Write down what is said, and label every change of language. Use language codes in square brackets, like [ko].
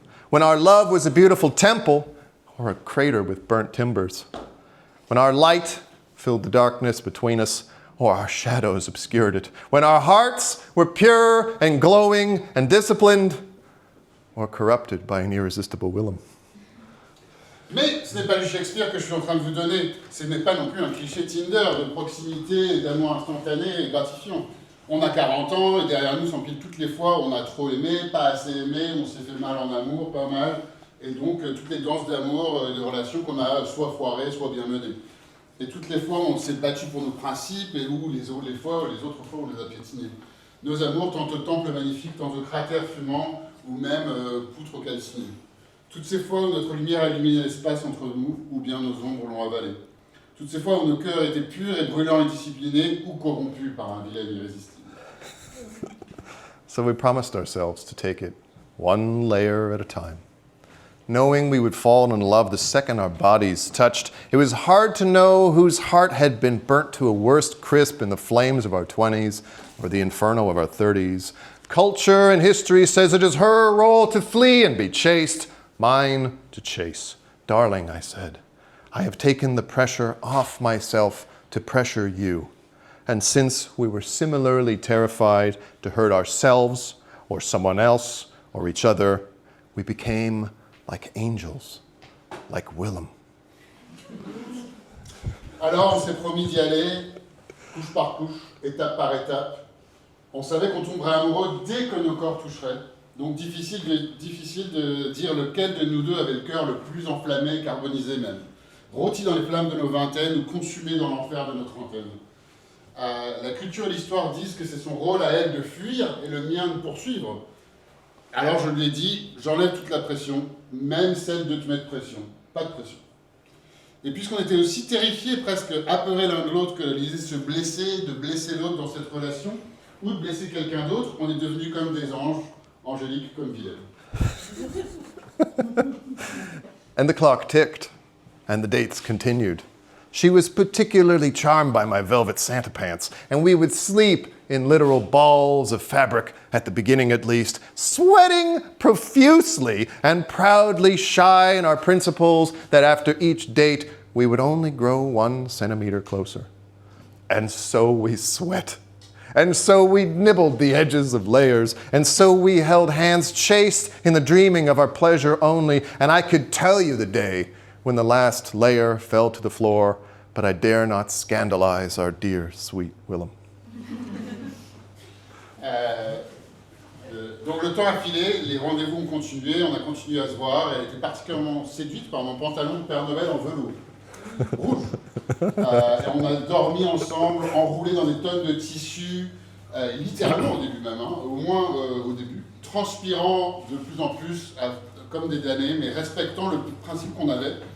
[en] When our love was a beautiful temple, or a crater with burnt timbers. When our light filled the darkness between us, or our shadows obscured it. When our hearts were pure and glowing and disciplined, or corrupted by an irresistible Willem. [fr] Mais ce n'est pas du Shakespeare que je suis en train de vous donner. Ce n'est pas non plus un cliché Tinder de proximité et d'amour instantané et gratifiant. On a 40 ans et derrière nous s'empilent toutes les fois où on a trop aimé, pas assez aimé, on s'est fait mal en amour, pas mal. Et donc toutes les danses d'amour, de relations qu'on a soit foirées, soit bien menées. Et toutes les fois où on s'est battu pour nos principes et où les autres fois on les a piétinés. Nos amours, tantôt temples magnifiques, tantôt cratères fumants ou même poutres calcinées. Toutes ces fois où notre lumière a illuminé l'espace entre nous, ou bien nos ombres l'ont avalé. Toutes ces fois où nos cœurs étaient purs et brûlants et disciplinés, ou corrompus par un vilain irrésistible. [en] So we promised ourselves to take it one layer at a time. Knowing we would fall in love the second our bodies touched, it was hard to know whose heart had been burnt to a worse crisp in the flames of our 20s or the inferno of our 30s. Culture and history says it is her role to flee and be chased, mine to chase. Darling, I said, I have taken the pressure off myself to pressure you. And since we were similarly terrified to hurt ourselves or someone else or each other, we became like angels, like Willem. [fr] Alors on s'est promis d'y aller, couche par couche, étape par étape. On savait qu'on tomberait amoureux dès que nos corps toucheraient. Donc difficile de dire lequel de nous deux avait le cœur le plus enflammé, carbonisé même. Rôti dans les flammes de nos vingtaines ou consumé dans l'enfer de nos trentaines. La culture et l'histoire disent que c'est son rôle à elle de fuir et le mien de poursuivre. Alors je lui ai dit, j'enlève toute la pression, même celle de te mettre pression. Pas de pression. Et puisqu'on était aussi terrifiés, presque apeurés l'un de l'autre, que l'idée de se blesser, de blesser l'autre dans cette relation, ou de blesser quelqu'un d'autre, on est devenus comme des anges, angéliques comme vilaines. [en] And the clock ticked, and the dates continued. She was particularly charmed by my velvet Santa pants, and we would sleep in literal balls of fabric, at the beginning at least, sweating profusely and proudly shy in our principles that after each date we would only grow 1 centimeter closer. And so we sweat. And so we nibbled the edges of layers, and so we held hands chaste in the dreaming of our pleasure only, and I could tell you the day when the last layer fell to the floor, but I dare not scandalize our dear, sweet Willem. [fr] Donc le temps a filé, les rendez-vous ont continué, on a continué à se voir, et elle était particulièrement séduite par mon pantalon de Père Noël en velours rouge. Et on a dormi ensemble, enroulés dans des tonnes de tissus, littéralement au début même, hein, au moins au début, transpirant de plus en plus comme des damnés, mais respectant le principe qu'on avait.